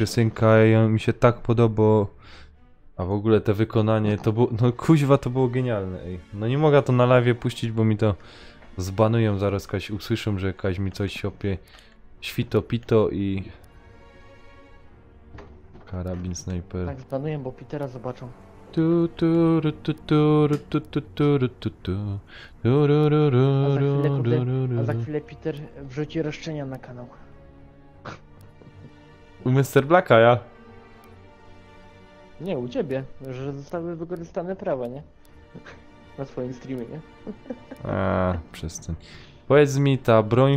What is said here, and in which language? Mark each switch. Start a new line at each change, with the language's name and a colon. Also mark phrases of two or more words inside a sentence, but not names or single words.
Polish: piosenka mi się tak podoba. A w ogóle te wykonanie to było, no kuźwa to było genialne, ej. No nie mogę to na live puścić, bo mi to zbanują zaraz, kaś usłyszą, że kaś mi coś siopie świto pito i... Karabin snajper. Tak, zbanuję, bo Petera zobaczą. Tu, tu, ru, tu, tu, ru, tu, tu, tu, ru, tu, tu. Tu, ru, ru, ru, A za chwilę, ru, kurde, ru, ru, a za ru. chwilę Peter wrzuci roszczenia na kanał. U Mr. Blacka, ja. Nie, u ciebie, że zostały wykorzystane prawa, nie? Na swoim streamie, nie? A, przestań. Powiedz mi, ta broń,